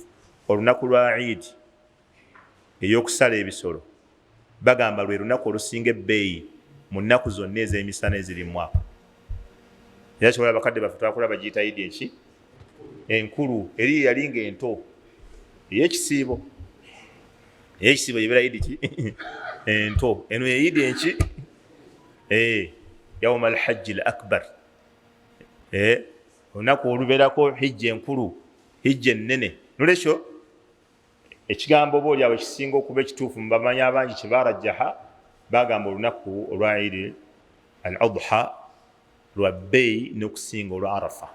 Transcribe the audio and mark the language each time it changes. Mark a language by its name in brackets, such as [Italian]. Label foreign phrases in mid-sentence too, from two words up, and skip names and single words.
[Ganda] Olunaku lwa Eid ey'okusala ebisolo bagamba lwe lunaku olusinga ebbeeyi mu nnaku zonna ez'emisana eziri mu mwaka. Era kyobola bakadde baffe twakola bagiyita Eid enki enkulu, eri yali ng'ento ey'ekisiibo. Ey'ekisiibo yebeera Eid ki ento. Eno ye Eid enki [Arabic] يوم الحج الأكبر, [Ganda] olunaku olubeerako hijja enkulu, hijja ennene. Nolwekyo ekigambo oba olyawo ekisinga okuba ekituufu mu bamanyi abangi kye barajjaha bagamba olunaku olwa Eid al-Adha lwa bbeeyi n'okusinga olwa Arafa.